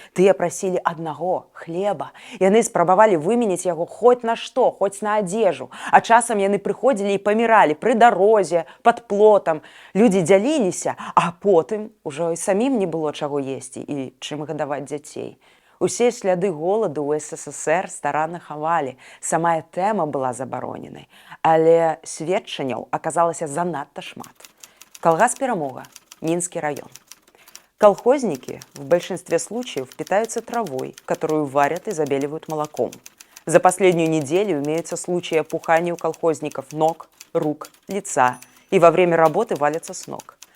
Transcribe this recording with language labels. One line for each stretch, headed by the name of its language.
Belarusian: Тыя прасілі аднаго – хлеба. Яны спрабавалі выменіць яго хоць на што, хоць на адзежу. А часам яны прыходзілі і паміралі пры дарозе, пад плотам. Людзі дзяліліся, а потым ужо і самім не было чаго есці і чым гадаваць дзяцей. Усе сляды голаду ў СССР старанна хавалі. Самая тэма была забароненай. Але сведчанняў аказалася занадта шмат.
Russian: Колгас «Перамога», Минский район. Колхозники в большинстве случаев питаются травой, которую варят и забеливают молоком. За последнюю неделю имеются случаи опухания у колхозников ног, рук, лица, и во время работы валятся с ног.